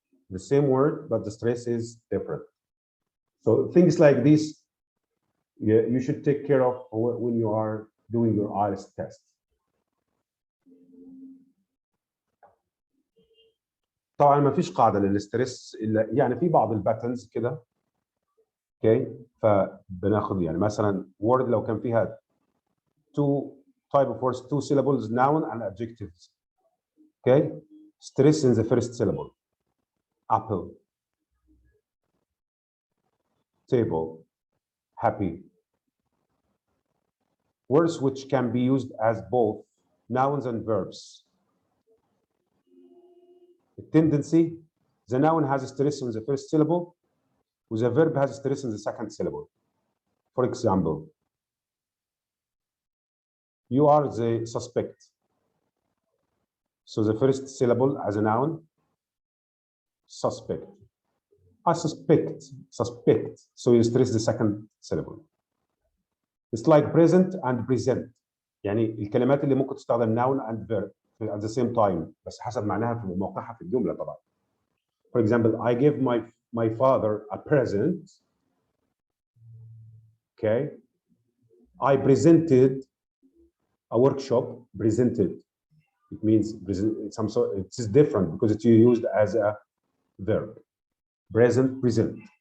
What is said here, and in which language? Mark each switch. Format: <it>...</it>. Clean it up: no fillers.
<en>The same word, but the stress is different. So things like this, you should take care of when you are doing your IELTS test.</en> <ar>طبعا ما فيش قاعده للستريس الا يعني في بعض الباترنز كده. اوكي فبناخد يعني مثلا</ar> <en>word</en> <ar>لو كان فيها</ar> <en>two type of words, two syllables, noun and adjectives. Okay, stress in the first syllable. Apple, table, happy. Words which can be used as both nouns and verbs. The tendency, the noun has a stress in the first syllable, with the verb has a stress in the second syllable. For example, you are the suspect. So the first syllable as a noun, suspect. I suspect. So you stress the second syllable. It's like present and present.</en> <ar>يعني الكلمات اللي ممكن تستخدم</ar> <en>noun and verb at the same time</en> <ar>بس حسب معناها في موقعها في الجملة طبعا.</ar> <en>For example, I gave my father a present. Okay. I presented a workshop. Presented. It means some sort. It's different because it's used as a verb. Present, present.</en>